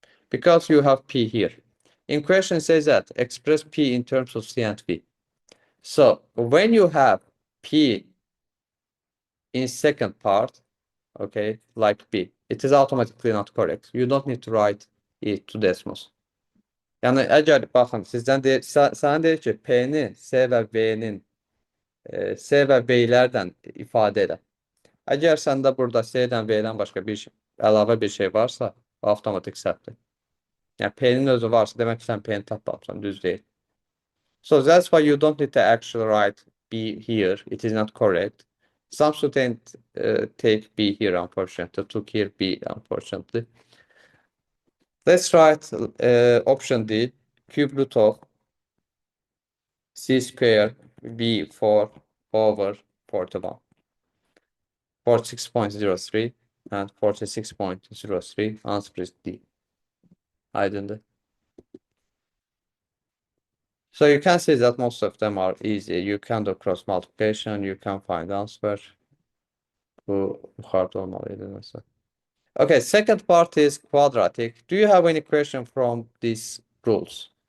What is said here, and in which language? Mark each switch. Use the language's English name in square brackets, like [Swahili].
[English] Because you have P here. In question says that express P in terms of C and V. So when you have P in second part, okay, like B, it is automatically not correct. You don't need to write it to decimals. [Azerbaijani] Yəni əgər baxın, sizdən deyir, sən deyir ki, P-ni C və V-nin C və V-lərdən ifadə elə. Əgər səndə burada C-dən V-dən başqa əlavə bir şey varsa, o avtomatik səhvdir. Yəni P-nin özü varsa, demək ki, sən P-ni tapmamısan, düz deyil. [English] So that's why you don't need to actually write B here. It is not correct. Some students take B here, unfortunately, took here B, unfortunately. Let's write option D, cube root of C square V4 over 41. 46.03 and 46.03. Answer is D. [Azerbaijani] Aydındır. [English] So you can see that most of them are easy. You can do cross multiplication, you can find answer. [Turkish] Bu yukarıda olmalıydı mesela. [English] Okay, second part is quadratic. Do you have any question from these rules?